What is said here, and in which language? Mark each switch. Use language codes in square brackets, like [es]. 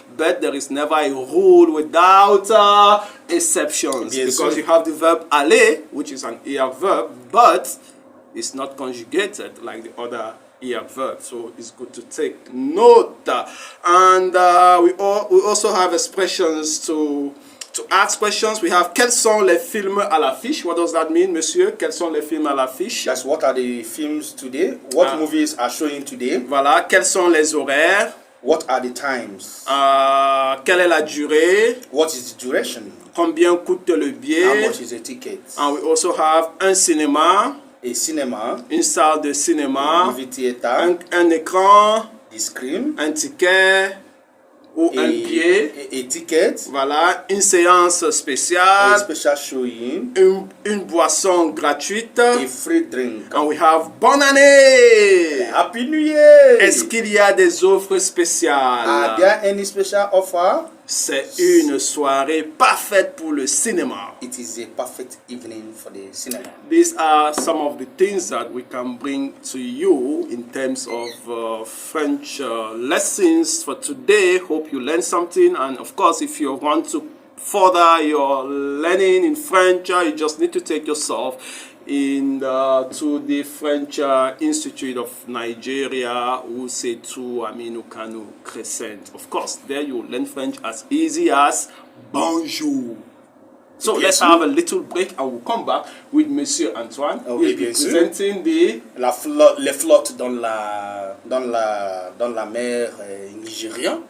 [en] But there is never a rule without exceptions, because you have the verb aller, which is an ER verb, but it's not conjugated like the other ER verb, so it's good to take note. And we also have expressions to ask questions. We have [fr] quels sont les films à l'affiche? [en] What does that mean, monsieur? [fr] Quels sont les films à l'affiche? [en] That's what are the films today? What movies are showing today? [fr] Voilà. Quels sont les horaires? [en] What are the times? [fr] Quelle est la durée? [en] What is the duration? [fr] Combien coûte le billet? [en] How much is a ticket? And we also have [fr] un cinéma. [en] A cinema. [fr] Une salle de cinéma. [en] Movie theater. [fr] Un écran. [en] The screen. [fr] Un ticket. Ou un billet. [en] A ticket. [fr] Voilà. Une séance spéciale. [en] A special showing. [fr] Une boisson gratuite. [en] A free drink. And we have [fr] bonne année. [en] Happy New Year. [fr] Est-ce qu'il y a des offres spéciales? [en] Are there any special offer? [fr] C'est une soirée parfaite pour le cinéma. [en] It is a perfect evening for the cinema. These are some of the things that we can bring to you in terms of French lessons for today. Hope you learned something, and of course, if you want to further your learning in French, you just need to take yourself to the French Institute of Nigeria, who say to Aminu Kano Crescent. Of course, there you learn French as easy as bonjour. So let's have a little break and we'll come back with Monsieur Antoine. He'll be presenting les [fr] flottes dans la mer nigérienne.